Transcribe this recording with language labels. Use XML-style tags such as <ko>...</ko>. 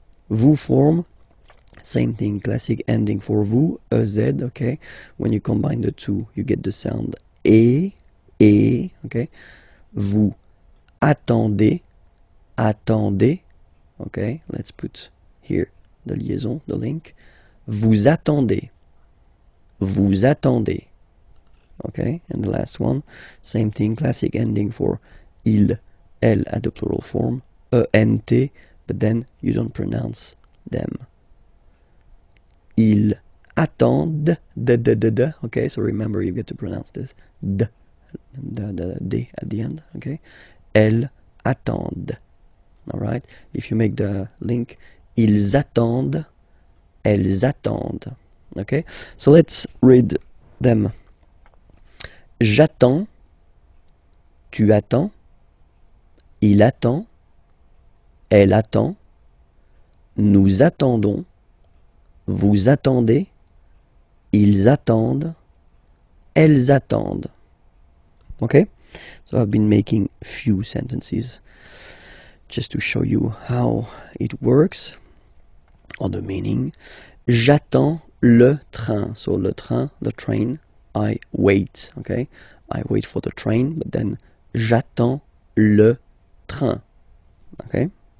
<en>Vous form, same thing, classic ending for vous, ez, okay. When you combine the two, you get the sound et, okay.</en> <fr>Vous attendez, attendez, okay.</fr> <en>Let's put here the liaison, the link.</en> <fr>Vous attendez, vous attendez, okay.</fr> <en>And the last one, same thing, classic ending for il, elle at the plural form, ent, but then you don't pronounce them.</en> <fr>Ils attendent,</fr> <en>okay, so remember you get to pronounce this, d at the end, okay.</en> <fr>Elles attendent,</fr> <en>all right. If you make the link,</en> <fr>ils attendent, elles attendent,</fr> <en>okay. So let's read them.</en> <fr>J'attends, tu attends, il attend, elle attend, nous attendons, vous attendez, ils attendent, elles attendent.</fr> <en>Okay? So I've been making few sentences just to show you how it works, or the meaning.</en> <fr>J'attends le train.</fr> <en>So</en> <fr>le train,</fr> <en>the train, I wait. Okay? I wait for the train, but then</en> <fr>j'attends le train.</fr> <en>Okay?</en>